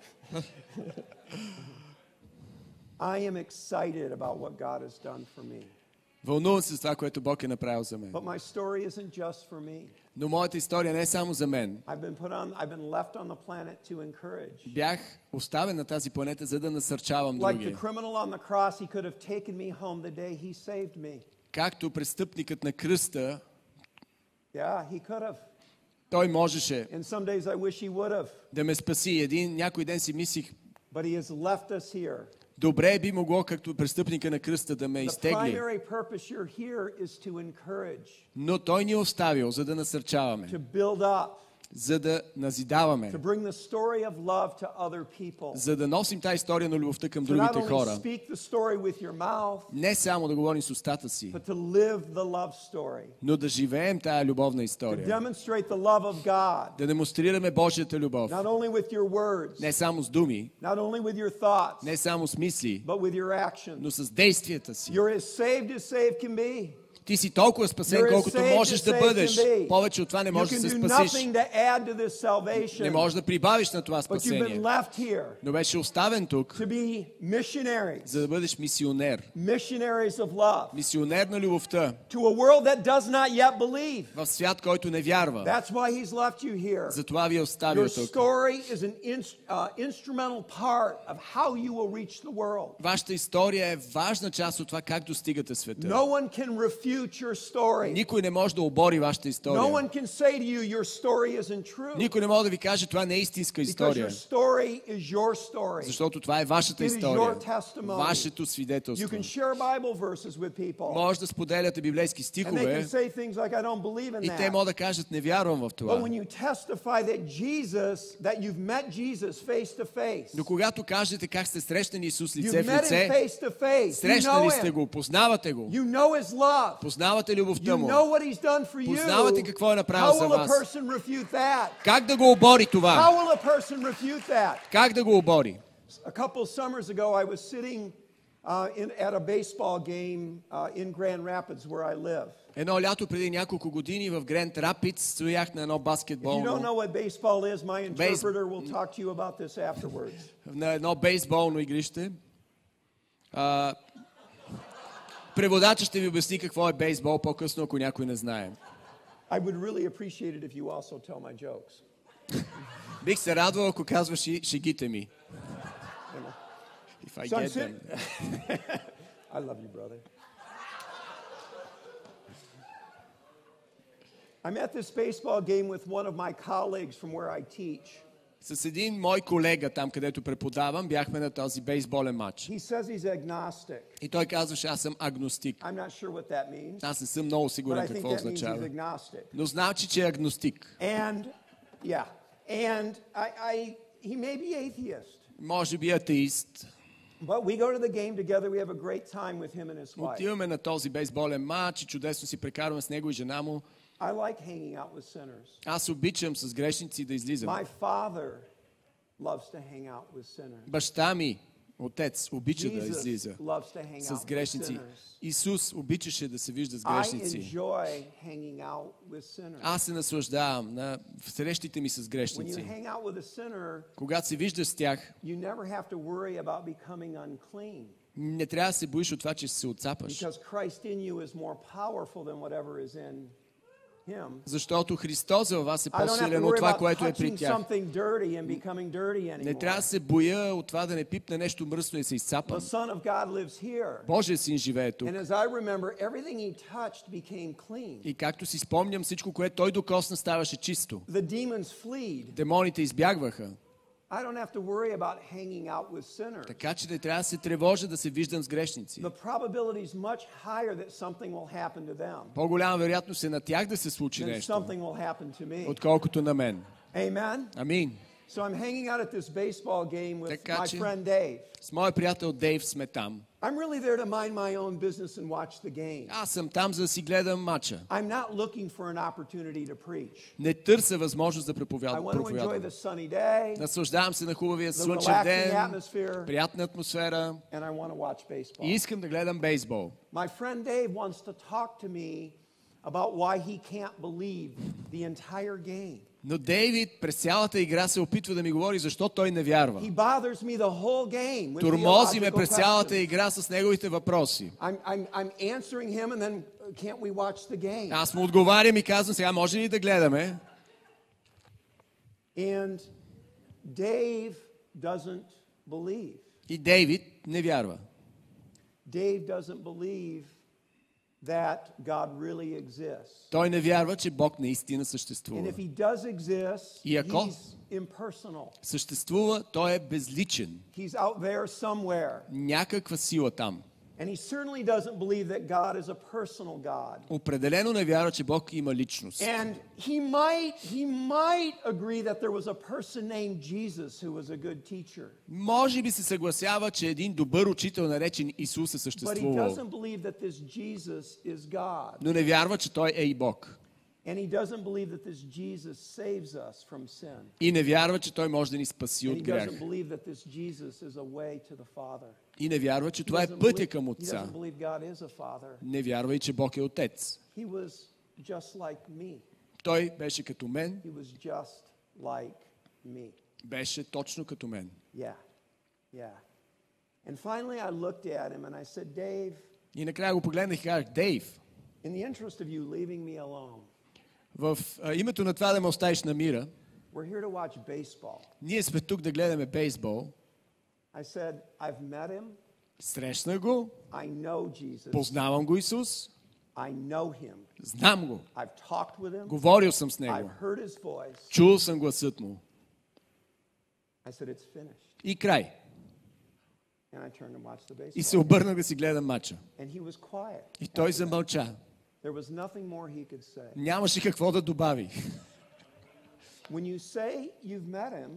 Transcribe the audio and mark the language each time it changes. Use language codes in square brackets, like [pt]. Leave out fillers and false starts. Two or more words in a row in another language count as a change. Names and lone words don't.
[en] I am excited about what God has done for me. [bg] Вълнувам се с това, което Бог е направил за мен. [en] But my story isn't just for me. [bg] Но моята история не е само за мен. [en] I've been left on the planet to encourage. [bg] Бях оставен на тази планета, за да насърчавам [en] Like the [bg] други. [en] criminal on the cross, he could have taken me home the day he saved me. [bg] Както престъпникът на кръста, [en] Yeah, he could have. [bg] той можеше [en] And some days I wish he would have. [bg] да ме спаси. Някой ден си мислих, [en] But he has left us here. [bg] добре би могло, както престъпника на кръста, да ме [en] The [bg] изтегли. [en] primary purpose you're here is to encourage, [bg] Но той ни е оставил, за да насърчаваме, [en] to build up, [bg] за да назидаваме, [en] to bring the story of love to other people. [bg] за да носим тази история на любовта към [en] To not [bg] другите [en] only [bg] хора. [en] speak the story with your mouth, [bg] Не само да говорим с устата си, [en] but to live the love story. [bg] но да живеем тая любовна [en] To [bg] история. [en] demonstrate the love of God, [bg] Да демонстрираме Божията любов. [en] not only with your words, [bg] Не само с думи, [en] not only with your thoughts, [bg] не само с мисли, [en] but with your actions. [bg] но с действията си. [en] You're as saved can be. [bg] Ти си толкова спасен, [en] You're as [bg] колкото [en] saved [bg] можеш [en] as [bg] да [en] saved [bg] бъдеш. [en] can be. [bg] Повече от това не [en] You [bg] можеш да [en] can [bg] се [en] do [bg] спасиш. [en] nothing to add to this [bg] Не [en] salvation, [bg] можеш да прибавиш на това [en] but you've been [bg] спасение. [en] left here [bg] Но беше оставен тук, [en] to be missionaries, [bg] за да бъдеш мисионер. [en] missionaries of love, [bg] Мисионер на любовта [en] to a world that does not yet believe. [bg] в свят, който не вярва. [en] That's why he's left you here. [bg] Затова ви е оставил [en] Your [bg] тук. [en] story is an instrumental part of how you will reach the world. [bg] Вашата история е важна част от това как достигате света. [en] No one can refute refute your story. [bg] Никой не може да обори вашата [en] No [bg] история. [en] one can say to you, your story isn't true. [bg] Никой не може да ви каже, това не е истинска [en] Because [bg] история. [en] your story is your story. [bg] Защото това е вашата [en] It is [bg] история. [en] your testimony. [bg] Вашето [en] You [bg] свидетелство. [en] can share Bible verses with people. [bg] Може да споделяте библейски [en] And they can [bg] стихове [en] say things like, I don't believe in [bg] и те [en] that. [bg] могат да кажат, не вярвам в [en] But [bg] това. [en] when you testify that you've met Jesus face to face, [bg] Но когато кажете как сте срещнали Исус лице [en] you've [bg] в [en] met him [bg] лице, [en] face to face, you [bg] срещнали [en] know [bg] сте [en] him, [bg] го, познавате го, [en] you know his love, [bg] познавате любовта [en] you [bg] му, [en] know what he's done for you, [bg] познавате какво е направил [en] how [bg] за [en] will a [bg] вас. [en] person refute that? [bg] Как да го обори [en] How [bg] това? [en] will a person refute that? [bg] Как да го обори? [en] A couple summers ago, I was sitting at a baseball game in Grand Rapids where I live. [bg] Едно лято преди няколко години в Гранд Рапидс стоях на едно [en] If you don't [bg] баскетболно, [en] know what baseball is, my interpreter will talk to you about this afterwards. [bg] на едно бейсболно игрище. Преводачът ще ви обясни какво е бейсбол по-късно, ако някой не знае. [en] I would really appreciate it if you also tell my jokes. Бих се радвал, ако казваш и шегите ми. If I So I'm get them. I love you, brother. I'm at this baseball game with one of my colleagues from where I teach. [bg] С един мой колега там, където преподавам, бяхме на този бейсболен матч. [en] He says he's agnostic. [bg] И той казваше, аз съм агностик. [en] I'm not sure what that means, [bg] Аз не съм много [en] but [bg] сигурен [en] I think [bg] какво [en] that means he's [bg] означава. [en] agnostic. [bg] Но значи, че е агностик. [en] And he may be atheist, [bg] Може би атеист. [en] but we go to the game together. We have a great time with him and his wife. [bg] Отиваме на този бейсболен матч и чудесно си прекарваме с него и жена му. [en] I like hanging out with sinners. [bg] Аз обичам с грешници да излизам. [en] My father loves to hang out with sinners. [bg] Баща ми, отец, обича да [en] Jesus [bg] излиза [en] loves to hang [bg] с [en] out with [bg] грешници. [en] sinners. [bg] Исус обичаше да се вижда с [en] I [bg] грешници. [en] enjoy hanging out with sinners. [bg] Аз се наслаждавам на срещите ми с [en] When you [bg] грешници. [en] hang out with a sinner, [bg] Когато се виждаш с тях, [en] you never have to worry about becoming unclean, [bg] не трябва да се боиш от това, че ще се отцапаш. [en] because Christ in you is more powerful than whatever is in him. [bg] Защото Христос във вас е [en] I don't have to [bg] по-силен от [en] worry [bg] това, [en] about [bg] което е при [en] touching [bg] тях. [en] something dirty and becoming dirty [bg] Не трябва да [en] anymore. [bg] се боя от това да не пипне нещо мръсно и се [en] The [bg] изцапам. [en] Son of God lives here. [bg] Божия син живее тук. [en] And as I remember, everything he touched became clean. [bg] И както си спомням, всичко, което той докосна, ставаше чисто. [en] The demons fled. [bg] Демоните избягваха. [en] I don't have to worry about hanging out with sinners. [bg] Така че не трябва да се тревожа да се виждам с грешници. [en] The probability is much higher that something will happen to them [bg] По-голяма вероятност е на тях да се случи [en] than [bg] нещо, [en] something will happen to me. [bg] отколкото на мен. [en] Amen? [bg] Амин. [en] So I'm hanging out at this baseball game with [bg] Така [en] my [bg] че- [en] friend Dave. [bg] С моя приятел Дейв сме там. [en] I'm really there to mind my own business and watch the game. [bg] Аз съм там, за да си гледам матча. [en] I'm not looking for an opportunity to preach. [bg] Не търся възможност да [en] I want to enjoy [bg] проповядвам. [en] the sunny day, [bg] Наслаждавам се на хубавия [en] the [bg] слънчев [en] relaxing [bg] ден, [en] atmosphere, [bg] приятна атмосфера [en] and I want to watch baseball. [bg] и искам да гледам бейсбол. [en] My friend Dave wants to talk to me about why he can't believe the entire game. [bg] Но Дейвид през цялата игра се опитва да ми говори защо той не вярва. [en] He bothers me the whole game with [bg] Тормози ме [en] theological [bg] през цялата [en] questions. [bg] игра с неговите въпроси. [en] I'm answering him and then can't we watch the game? [bg] Аз му отговарям и казвам, сега може ли да гледаме? [en] And Dave doesn't believe. [bg] И Дейвид не вярва. [en] Dave doesn't believe that God really exists. [bg] Той не вярва, че Бог наистина [en] And [bg] съществува. [en] if he does exist, [bg] И ако- [en] he's impersonal. [bg] Съществува, той е безличен. [en] He's out there somewhere. [bg] Някаква сила там. [en] And he certainly doesn't believe that God is a personal God. [bg] Определено не вярва, че Бог има личност. [en] And he might agree that there was a person named Jesus who was a good teacher. [bg] Може би се съгласява, че един добър учител, наречен Исус, е [en] But he [bg] съществувал. [en] doesn't believe that this Jesus is God. [bg] Но не вярва, че той е и Бог. [en] And he doesn't believe that this Jesus saves us from sin. [bg] И не вярва, че той може да ни спаси [en] And [bg] от [en] he [bg] грях. [en] doesn't believe that this Jesus is a way to the Father. [bg] И не вярва, че [en] He [bg] това е [en] doesn't [bg] пътя [en] believe- [bg] към [en] he [bg] Отца. [en] doesn't believe God is a Father. [bg] Не вярва и, че Бог е Отец. [en] He was just like me. [bg] Той беше като мен, [en] He was just like me. [bg] беше точно като мен. [en] Yeah. Yeah. And finally I looked at him and I said, Dave, [bg] И накрая го погледнах и казах, Дейв, [en] in the interest of you leaving me alone, [bg] в името на това да ме оставиш на мира, [en] we're here to watch baseball. [bg] ние сме тук да гледаме бейсбол. [en] I said, I've met him. [bg] Срещна го, [en] I know Jesus. [bg] познавам го Исус, [en] I know him. [bg] Знам го. [en] I've talked with him. [bg] Говорил съм с него. [en] I've heard his voice. [bg] Чул съм гласът му. [en] I said, it's finished. [bg] И край. [en] And I turned and watched the baseball. [bg] И се обърнах да си гледам мача. [en] And he was quiet. [bg] И той замълча. [en] There was nothing more he could say. [bg] Нямаше какво да добави. [en] When you say you've met him,